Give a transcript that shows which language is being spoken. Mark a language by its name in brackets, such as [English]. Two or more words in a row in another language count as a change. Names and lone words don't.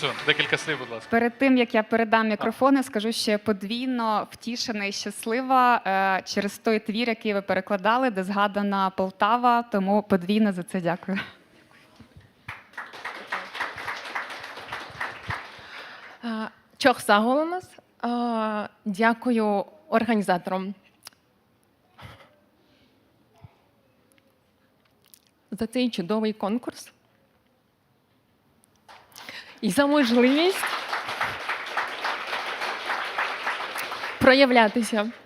[Ukrainian] Декілька слів, будь ласка. Перед тим, як я передам мікрофони, скажу, що я подвійно втішена і щаслива через той твір, який ви перекладали, де згадана Полтава, тому подвійно за це дякую. [Crimean Tatar] Çok sağ olunuz. [Ukrainian] Дякую організаторам за цей чудовий конкурс і за можливість проявлятися.